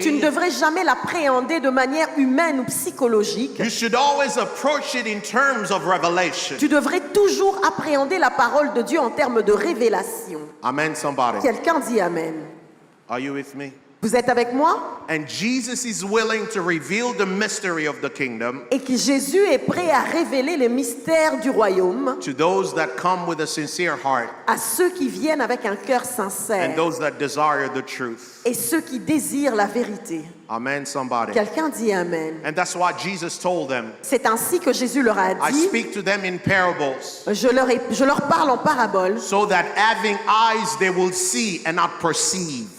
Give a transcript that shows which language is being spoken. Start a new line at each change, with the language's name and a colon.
French: tu ne devrais jamais l'appréhender de manière humaine ou psychologique.
English: You should always approach it in terms of revelation.
French: Tu devrais toujours appréhender la parole de Dieu en termes de révélation.
English: Amen, somebody.
French: Quelqu'un dit Amen.
English: Are you with me?
French: Vous êtes avec moi?
English: And Jesus is willing to reveal the mystery of the kingdom
French: Et que Jésus est prêt à révéler les mystères du royaume
English: to those that come with a sincere heart
French: à ceux qui viennent avec un cœur
English: and
French: sincère
English: those that desire the truth.
French: et ceux qui désirent la vérité.
English: Amen, somebody.
French: Quelqu'un dit Amen.
English: And that's why Jesus told them,
French: C'est ainsi que Jésus leur a
English: I
French: dit,
English: speak to them in parables,
French: je leur parle en parabole,
English: so that having eyes they will see and not perceive.